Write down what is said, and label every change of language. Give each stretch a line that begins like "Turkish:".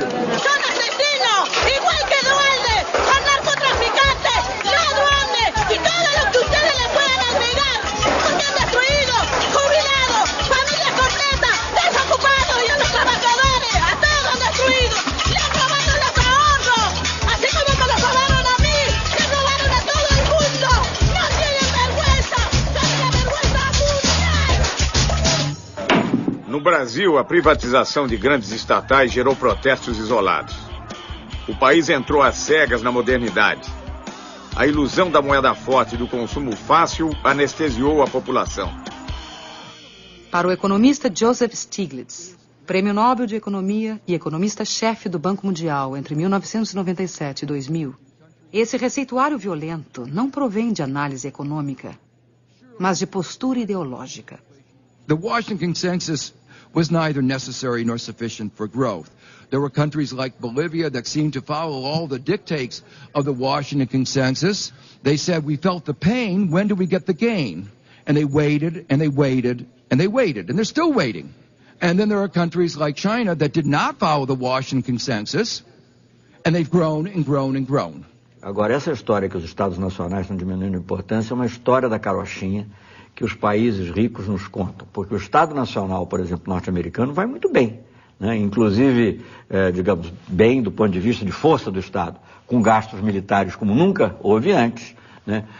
Spanish: Son asesinos, igual que Dualde, son narcotraficantes, ladrones y todo lo que ustedes le puedan admirar, porque han destruido jubilados, familias completas, desocupados y otros trabajadores, a todos han destruido, le han robado los ahorros, así como me los robaron a mí, le robaron a todo el mundo, no tienen vergüenza, son la vergüenza mundial.
Portuguese: No Brasil, a privatização de grandes estatais gerou protestos isolados. O país entrou às cegas na modernidade. A ilusão da moeda forte e do consumo fácil anestesiou a população. Para o economista Joseph Stiglitz, Prêmio Nobel de Economia e economista-chefe do Banco Mundial entre 1997 e 2000, esse receituário violento não provém de análise econômica, mas de postura ideológica.
English: The Washington Consensus was neither necessary nor sufficient for growth. There were countries like Bolivia that seemed to follow all the dictates of the Washington Consensus. They said, we felt the pain, when do we get the gain? And they waited, and they waited, and they waited, and they're still waiting. And then there are countries like China that did not follow the Washington Consensus, and they've grown and grown and grown.
Portuguese: Agora, essa história que os Estados Nacionais estão diminuindo a importância é uma história da carochinha que os países ricos nos contam. Porque o Estado Nacional, por exemplo, norte-americano, vai muito bem, né? Inclusive, digamos, bem do ponto de vista de força do Estado, com gastos militares como nunca houve antes, né?